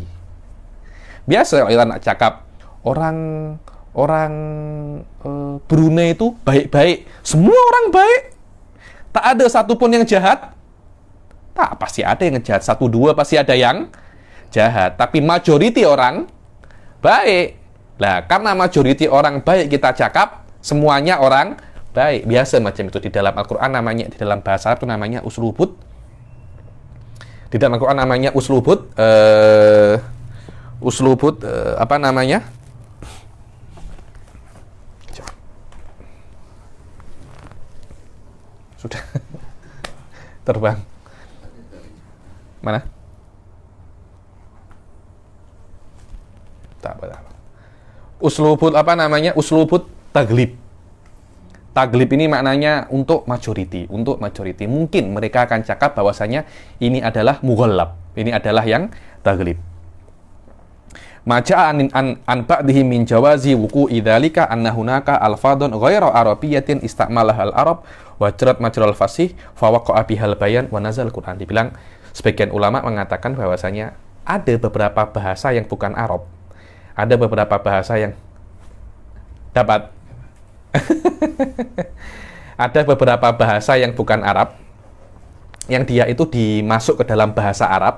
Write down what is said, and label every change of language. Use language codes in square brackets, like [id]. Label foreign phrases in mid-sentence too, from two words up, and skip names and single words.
[ms] Biasa kalau kita nak cakap, orang Brunei itu baik-baik. Semua orang baik. Tak ada satupun yang jahat. Tak, pasti ada yang jahat. 1-2 pasti ada yang jahat. Tapi majority orang baik. Nah, karena majority orang baik kita cakap, semuanya orang baik. Biasa macam itu di dalam Al-Quran namanya, di dalam bahasa Arab itu namanya uslubut. Di dalam Al-Quran namanya uslubut. Apa namanya? Sudah terbang. Mana? Tak apa. Uslubut apa namanya? [ar] أسلوب التغليب. [ms] Taglib ini maknanya untuk majority, Mungkin mereka akan cakap bahwasanya ini adalah mughallab. Ini adalah yang taglib. [ar] ما جاء عن بعضه من جواز وقوع ذلك أن هناك ألفاظا غير عربية استعملها العرب وجرت مجرى الفصيح فوقع بها البيان ونزل القرآن. [ms] Dibilang sebagian ulama mengatakan bahwasanya ada beberapa bahasa yang bukan Arab. Ada beberapa bahasa yang dapat ada beberapa bahasa yang bukan Arab yang dia itu dimasuk ke dalam bahasa Arab.